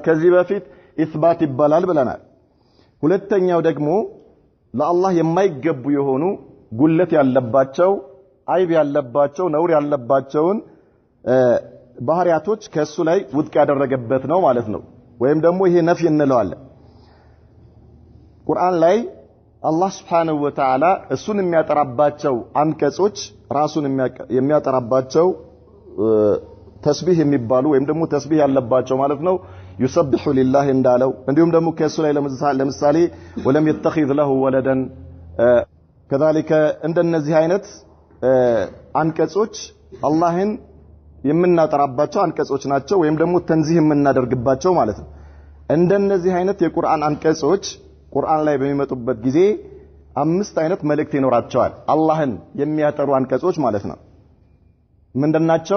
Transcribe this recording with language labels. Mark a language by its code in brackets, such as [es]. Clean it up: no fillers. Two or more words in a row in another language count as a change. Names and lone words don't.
[am] ከዚህ በፊት ኢስባት ይባላል ብለናል። ሁለተኛው ደግሞ ለአላህ የማይገቡ የሆኑ ጉለት ያለባቸው አይብ ያለባቸው ነውር ያለባቸውን ባህሪያቶች ከሱ ላይ ውድቅ ያደረገበት ነው ማለት ነው። ወይም ደግሞ ይሄ ነፍይ እንለዋለን። ቁርአን ላይ አላህ [ar] سبحانه وتعالى [am] እሱን የሚያጠራባቸው አንቀጾች ራሱን የሚያጠራባቸው ተስቢህ የሚባሉ ወይም ደግሞ ተስቢህ ያለባቸው ማለት ነው። [ar] يسبح لله [am] እንዳለው እንዲሁም ደግሞ ከሱ ላይ ለምሳሌ [ar] ولم يتخذ له ولدا كذلك [am] እንደነዚህ አይነት አንቀጾች አላህን የምናጠራባቸው አንቀጾች ናቸው ወይም ደግሞ ተንዚህ የምናደርግባቸው ማለት ነው። እንደነዚህ አይነት የቁርአን አንቀጾች ቁርአን ላይ በሚመጡበት ጊዜ አምስት አይነት መልእክት ይኖራቸዋል። አላህን የሚያጠሩ አንቀጾች ማለት ነው። ምንድናቸው?